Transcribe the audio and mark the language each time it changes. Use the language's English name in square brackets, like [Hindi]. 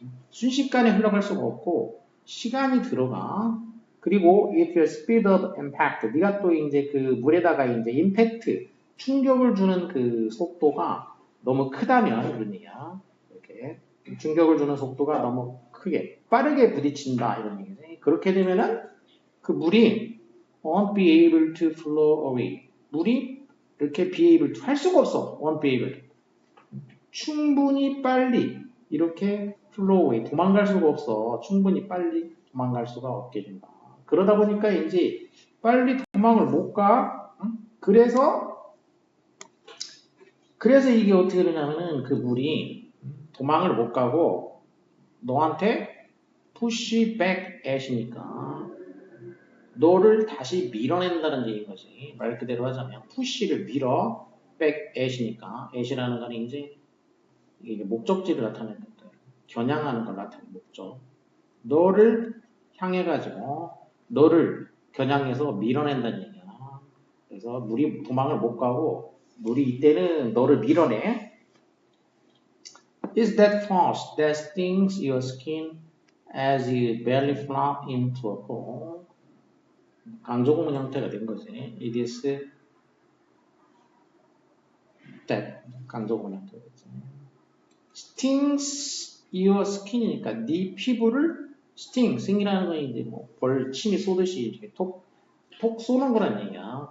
[Korean] 순식간에 흘러갈 수가 없고 시간이 들어가. 그리고 [English] if your speed of impact, [Korean] 네가 또 이제 그 물에다가 이제 임팩트, 충격을 주는 그 속도가 너무 크다면 이런 얘기야. 이렇게 충격을 주는 속도가 너무 크게 빠르게 부딪힌다 이런 얘기지. 그렇게 되면은 그 물이 [English] won't be able to flow away. [Korean] 물이 이렇게 [English] be able to [Korean] 할 수가 없어. [English] won't be able to. [Korean] 충분히 빨리 이렇게 [English] flow away [Korean] 도망갈 수가 없어. 충분히 빨리 도망갈 수가 없게 된다. 그러다 보니까 이제 빨리 도망을 못 가. 응? 그래서 이게 어떻게 되냐면은 그 물이 도망을 못 가고 너한테 [English] push back at [Korean] 이니까 너를 다시 밀어낸다는 얘기인 거지. 말 그대로 하자면 [English] push [Korean] 를 밀어 [English] back at [Korean] 이니까 at이라는 건 이제 이게 목적지를 나타내는 것들, 겨냥하는 걸 나타내는 목적. 너를 향해 가지고 너를 겨냥해서 밀어낸다는 얘기야. 그래서 물이 도망을 못 가고 물이 이때는 너를 밀어내. [English] Is that force that stings your skin as you belly flop into a pool? [Korean] 강조구문 형태가 된 거지. [English] It is that [Korean] 강조구문 형태가 됐지. [English] stings your skin [Korean] 이니까 네 피부를 sting이라는 건 이제 뭐 벌침이 쏘듯이 이렇게 톡 쏘는 거란 얘기야.